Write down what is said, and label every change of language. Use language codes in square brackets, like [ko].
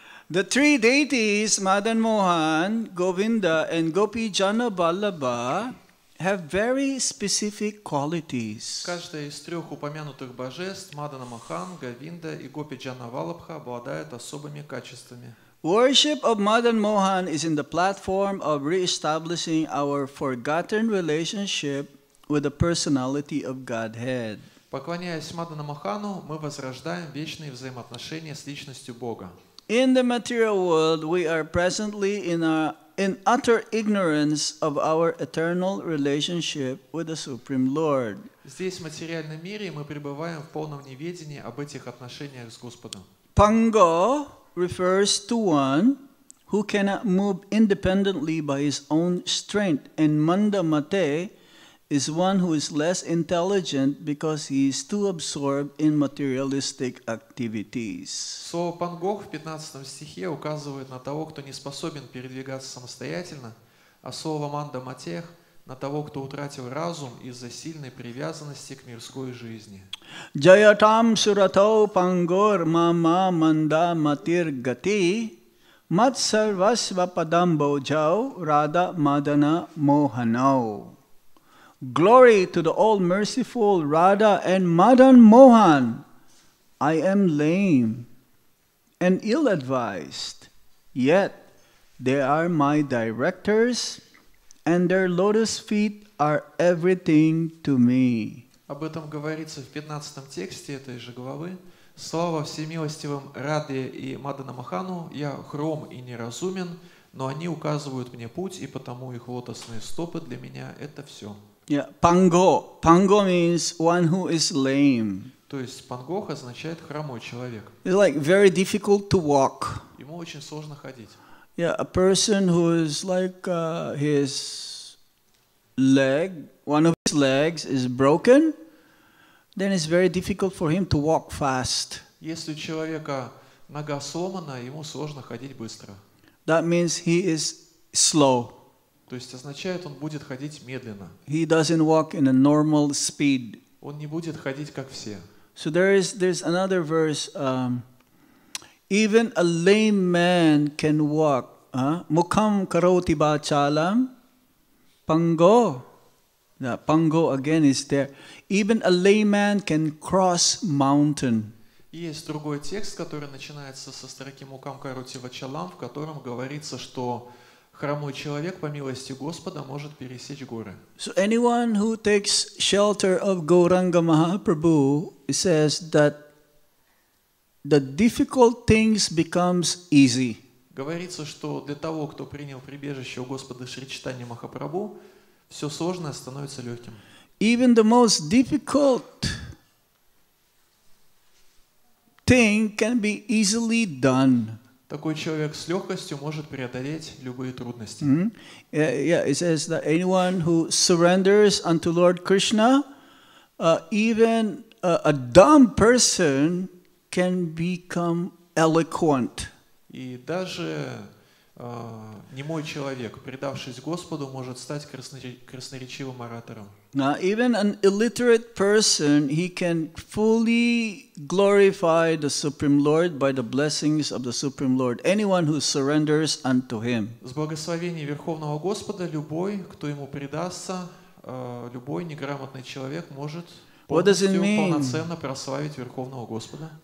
[en] The three deities, Madan Mohan, Govinda, and Gopi Jana Vallabha, have very specific qualities. [ru] Каждая из трех упомянутых божеств, Мадана Мохан, Говинда и Гопи Джана Валабха, обладает особыми качествами. [en] Worship of Madan Mohan is in the platform of re-establishing our forgotten relationship with the personality of Godhead. [ru] Поклоняясь Мадана Мохану, мы возрождаем вечные взаимоотношения с личностью Бога. [en] In the material world, we are presently in utter ignorance of our eternal relationship with the Supreme Lord. [ru] Здесь, в материальном мире, мы пребываем в полном неведении об этих отношениях с Господом. [en] Pango refers to one who cannot move independently by his own strength, and Manda Mate is one who is less intelligent because he is too absorbed in materialistic activities. [ru] Слово «пангох» в 15 стихе указывает на того, кто не способен передвигаться самостоятельно, а слово «манда-матех» на того, кто утратил разум из-за сильной привязанности к мирской жизни. [sa] Jayatam suratau pangor mama manda matir gati mat sarvasva padam bojau radha madana mohanau. [en] Glory to the all-merciful Radha and Madan Mohan. I am lame and ill-advised, yet they are my directors, and their lotus feet are everything to me. [ru] Об этом говорится в 15 тексте этой же главы. «Слава всемилостивым Раде и Мадана Мохану, я хром и неразумен, но они указывают мне путь, и потому их лотосные стопы для меня – это все». [en] Yeah, Pango. Pango means one who is lame. [ru] То есть пангох означает хромой человек. [en] It's like very difficult to walk. [ru] Ему очень сложно ходить. [en] Yeah, a person who is like his leg, one of his legs is broken, then it's very difficult for him to walk fast. [ru] Если у человека нога сломана, ему сложно ходить быстро. [en] That means he is slow. [ru] То есть означает, он будет ходить медленно. [en] He doesn't walk in a normal speed. [ru] Он не будет ходить как все. [en] So there's another verse. Even a lame man can walk. [sa] Mukham karoti bachalam. Pango. [en] The pango again is there. Even a lame man can cross mountain. [ru] Есть другой текст, который начинается со строки Мукам Карути Вачалам, в котором говорится, что хромой человек, по милости Господа, может пересечь горы. [en] So anyone who takes shelter of Gauranga Mahaprabhu, it says that the difficult things becomes easy. [ru] Говорится, что для того, кто принял прибежище у Господа Шри Чайтанья Махапрабху, все сложное становится легким. [en] Even the most difficult thing can be easily done. [ru] Такой человек с легкостью может преодолеть любые трудности. [en] Yeah, it says that anyone who surrenders unto Lord Krishna, even a dumb person can become eloquent. [ru] И даже немой человек, предавшись Господу, может стать красноречивым оратором. [en] Now, even an illiterate person, he can fully glorify the Supreme Lord by the blessings of the Supreme Lord. Anyone who surrenders unto Him. [ru] С благословения Верховного Господа любой, кто ему предастся, любой неграмотный человек может полностью, полноценно прославить Верховного Господа.